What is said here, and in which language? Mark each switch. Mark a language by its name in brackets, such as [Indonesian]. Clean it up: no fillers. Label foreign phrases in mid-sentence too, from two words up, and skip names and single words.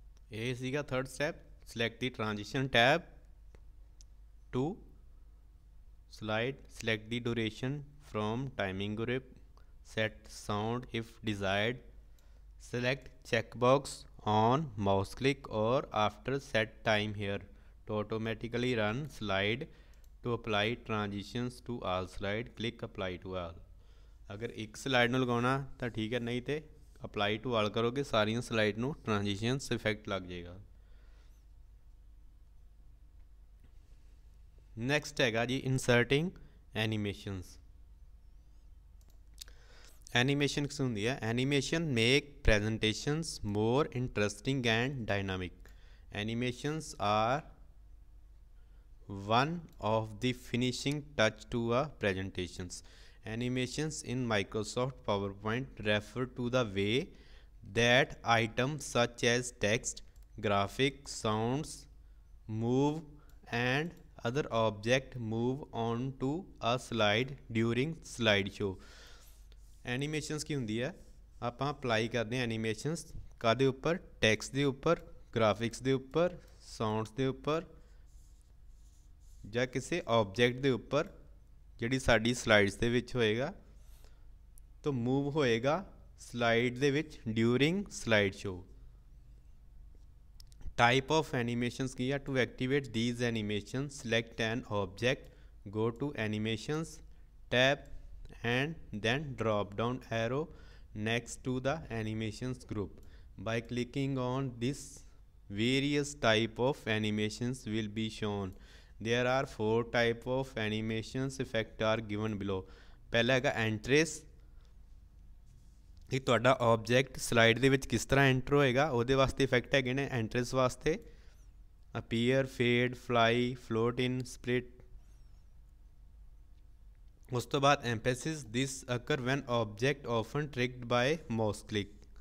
[Punjabi] ਇਹ ਸੀਗਾ [English] third step, select the transition tab to slide, select the duration from timing group, set sound if desired, select checkbox on mouse click or after set time here to automatically run slide, to apply transitions to all slide click apply to all। [Punjabi] ਅਗਰ ਇੱਕ ਸਲਾਈਡ ਨੂੰ ਲਗਾਉਣਾ ਤਾਂ ਠੀਕ ਹੈ, ਨਹੀਂ ਤੇ [English] apply to all [Punjabi] ਕਰੋਗੇ ਸਾਰੀਆਂ ਸਲਾਈਡ ਨੂੰ [English] transitions effect [Punjabi] ਲੱਗ ਜਾਏਗਾ। ਨੈਕਸਟ ਹੈਗਾ ਜੀ [English] inserting animations. [Punjabi] ਐਨੀਮੇਸ਼ਨ ਕਿਸ ਹੁੰਦੀ ਹੈ? [English] animation make presentations more interesting and dynamic. animations are one of the finishing touch to a presentations. Animations in Microsoft PowerPoint refer to the way that items such as text, graphics, sounds move and other object move onto a slide during slideshow। [Punjabi] ਐਨੀਮੇਸ਼ਨਸ ਕੀ ਹੁੰਦੀ ਹੈ? ਆਪਾਂ ਅਪਲਾਈ ਕਰਦੇ ਹਾਂ ਐਨੀਮੇਸ਼ਨਸ ਕਾਹਦੇ ਉੱਪਰ? ਟੈਕਸਟ ਦੇ ਉੱਪਰ, ਗ੍ਰਾਫਿਕਸ ਦੇ ਉੱਪਰ, ਸਾਊਂਡਸ ਦੇ ਉੱਪਰ ਜਾਂ ਕਿਸੇ ਆਬਜੈਕਟ ਦੇ ਉੱਪਰ ਜਿਹੜੀ ਸਾਡੀ ਸਲਾਈਡਸ ਦੇ ਵਿੱਚ ਹੋਏਗਾ ਤਾਂ ਮੂਵ ਹੋਏਗਾ ਸਲਾਈਡ ਦੇ ਵਿੱਚ [English] during slide show. type of animations [Punjabi] ਕੀ ਆ? [English] to activate these animation select an object, go to animations tab and then drop down arrow next to the animations group. By clicking on this, various type of animations will be shown. There are 4 type of animations effect are given below। [Punjabi] ਪਹਿਲਾ ਹੈਗਾ ਐਂਟਰੇਸ, ਇਹ ਤੁਹਾਡਾ ਆਬਜੈਕਟ ਸਲਾਈਡ ਦੇ ਵਿੱਚ ਕਿਸ ਤਰ੍ਹਾਂ ਐਂਟਰ ਹੋਏਗਾ ਉਹਦੇ ਵਾਸਤੇ ਇਫੈਕਟ ਹੈਗੇ ਨੇ ਐਂਟਰੇਸ ਵਾਸਤੇ। [English] appear, fade, fly, float in, split. [Punjabi] ਉਸ ਤੋਂ ਬਾਅਦ [English] emphasis, this occur when object often tricked by mouse click.